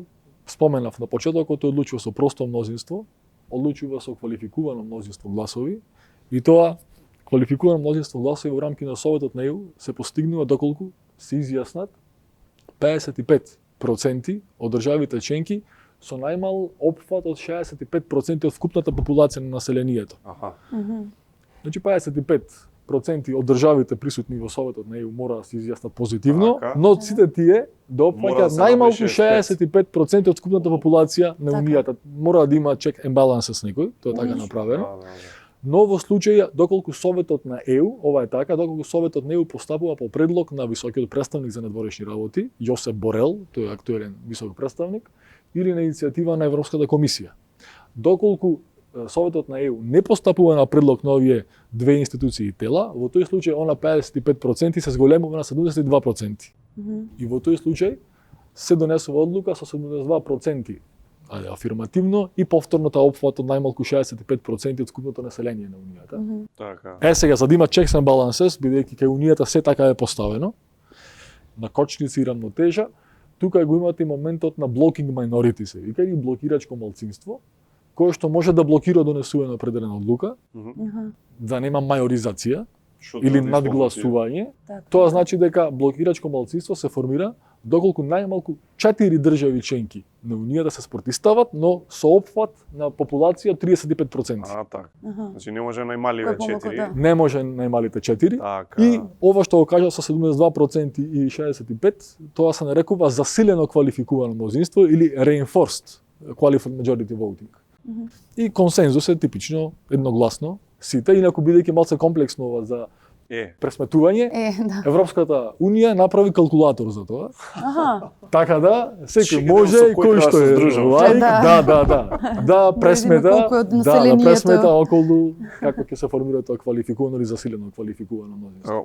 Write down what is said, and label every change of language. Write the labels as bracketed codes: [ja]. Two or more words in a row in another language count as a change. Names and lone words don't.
[mk] Споменав на почетокот, тој одлучува со просто мнозинство, одлучува со квалификувано мнозинство гласови и тоа квалификувано мнозинство гласови во рамки на Советот на ЕУ се постигнува доколку се изјаснат 55% од државите членки со најмал опфат од 65% од вкупната популација на населението. Аха. Значи 55% од државите присутни во Советот на ЕУ мора да се изјаснат позитивно, Така. но сите тие да Мора да опфаќаат се најмалку направи 65% од вкупната популација на Така. Унијата. Мора да има [en] check and balance [mk] с некој, тоа е така направено. Да. Но во случај доколку Советот на ЕУ, ова е така, доколку Советот на ЕУ постапува по предлог на високиот представник за надворешни работи, Јосеп Борел, тој е актуелен висок представник, или на иницијатива на Европската комисија. Доколку Советот на ЕУ не постапува на предлог на овие две институции и тела, во тој случај она 55% се зголемува на 72%. И во тој случај се донесува одлука со 72% афирмативно и повторната опфат од најмалку 65% од скупното население на Унијата. Така. За да има [en] checks and balances, [mk] бидејќи кај Унијата се така е поставено, на кочници и рамнотежа, тука го имате и моментот на [en] blocking minority [mk] се вика, или блокирачко малцинство, кое што може да блокира донесување на определена одлука, да нема мајоризација или надгласување. Тоа значи дека блокирачко малцинство се формира доколку најмалку 4 држави членки на Унијата се спротистават, но со опфат на популација 35%. Така. Значи не може најмаливе 4. Не може најмалите 4. Така. И ова што го кажа со 72% и 65%, тоа се нарекува засилено квалификувано мнозинство или [en] reinforced qualified majority voting. [mk] И консензус е типично едногласно сите, инаку бидејќи малце комплексно ова за пресметување, Европската Унија направи калкулатор за тоа. Така да секој може и кој што е лаик, да пресмета околу како ќе се формира тоа квалификувано или засилено квалификувано мнозинство.